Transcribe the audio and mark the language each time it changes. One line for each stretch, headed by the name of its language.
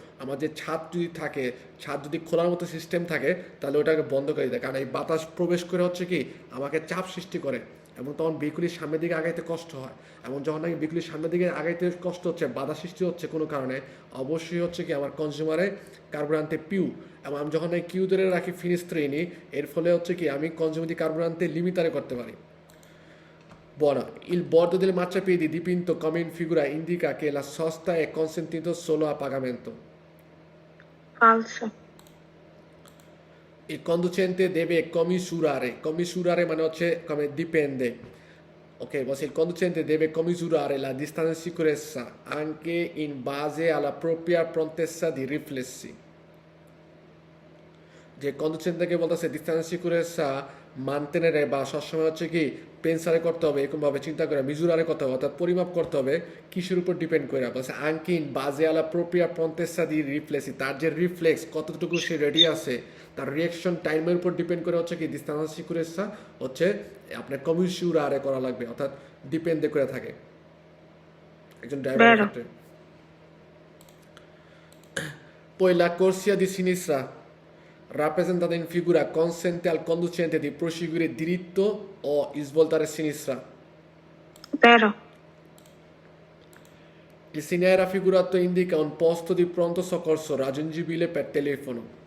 Bangla: আমার যে ছাদ যদি থাকে, ছাদ যদি খোলার মতো সিস্টেম থাকে তাহলে ওটাকে বন্ধ করে দেয়, কারণ এই বাতাস প্রবেশ করে হচ্ছে কি আমাকে চাপ সৃষ্টি করে এবং তখন বিকুলির সামনের দিকে আগাইতে কষ্ট হয়, এবং যখন নাকি বিকুলির সামনের দিকে আগাইতে কষ্ট হচ্ছে বাধা সৃষ্টি হচ্ছে কোনো কারণে অবশ্যই হচ্ছে কি আমার কনজিউমারে কার্বোরান্তে পিউ, এবং আমি যখন এই কিউ ধরে রাখি ফিনিস্ট্রিনি এর ফলে হচ্ছে কি আমি কনজিউমার দি কার্বোরান্তে লিমিটারে করতে পারি।
Italian: Buono, il bordo del marciapiedi dipinto come in figura indica che la sosta è consentito solo a pagamento. Falso. Il conducente deve commisurare
Bangla: মানে হচ্ছে
Italian: come dipende. Ok, basta, il conducente deve commisurare la distanza di sicurezza anche in base alla propria prontezza di riflessi.
Bangla: যে কন্ডিশনটাকে বলতেছে distance সিকিউরেন্সা মানতেনে বা সবসময় হচ্ছে কি পেন্সারে করতে হবে এরকমভাবে চিন্তা করে মিজুরারে করতে হবে অর্থাৎ পরিমাপ করতে হবে কিসের উপর ডিপেন্ড করে বলছে আঙ্কিন বাজে আলা প্রোপ্রিয়া পন্তেসা দি রিফ্লেক্সি, তার যে রিফ্লেক্স কতটুকু সে রেডি আছে তার রিয়াকশন টাইমের উপর ডিপেন্ড করে হচ্ছে কি ডিস্টেন্স সিকিউরেন্সা হচ্ছে আপনার কমিউরারে করা লাগবে অর্থাৎ ডিপেন্ডে করে থাকে একজন ড্রাইভারের ক্ষেত্রে।
Italian: Poi la corsia di sinistra rappresentata in figura consente al conducente di proseguire diritto o svoltare a sinistra. Vero. Il segnale raffigurato indica un posto di pronto soccorso raggiungibile per telefono.